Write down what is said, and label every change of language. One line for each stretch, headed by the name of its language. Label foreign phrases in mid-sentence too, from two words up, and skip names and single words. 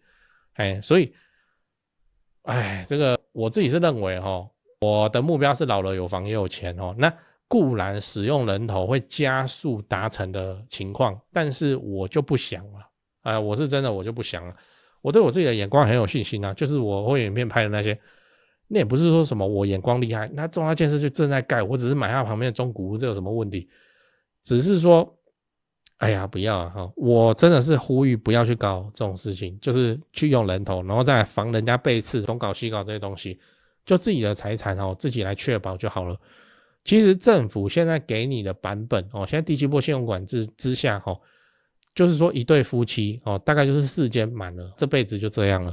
Chinese: 所以這個我自己是認為我的目標是老了有房也有錢那固然使用人頭會加速達成的情況，但是我就不想了我是真的我就不想了。我對我自己的眼光很有信心就是我会影片拍的那些，那也不是說什麼我眼光厲害，那重大建設就正在蓋，我只是買它旁邊的中古屋，這有什麼問題？只是說不要我真的是呼籲不要去搞這種事情，就是去用人頭，然後再來防人家背刺東搞西搞這些東西，就自己的財產自己來確保就好了。其實政府現在給你的版本現在第7波信用管制之下就是說一對夫妻大概就是4間滿了，這輩子就這樣了。